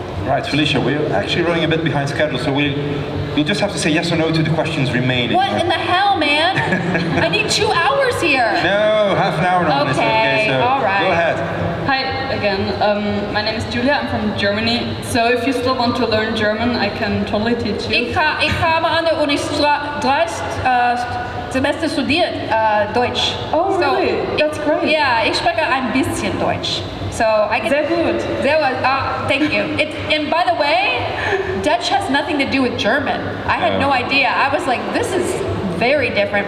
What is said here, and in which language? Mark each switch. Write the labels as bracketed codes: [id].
[en] Right, Felicia, we're actually running a bit behind schedule, so you'll just have to say yes or no to the questions remaining. What in the hell, man? I need 2 hours here. No, half an hour now. Okay, so all right. Go ahead. Hi again. My name is Julia. I'm from Germany. So if you still want to learn German, I can totally teach you. [de] Ich habe an der Uni 3 Semester studiert Deutsch. [en] Oh, really? That's great. [de] Yeah, ich spreche ein bisschen Deutsch. [en] So I can. [de] Sehr gut. Sehr gut. [en] Thank you. And by the way, Dutch has nothing to do with German. I had no idea. I was like, this is very different.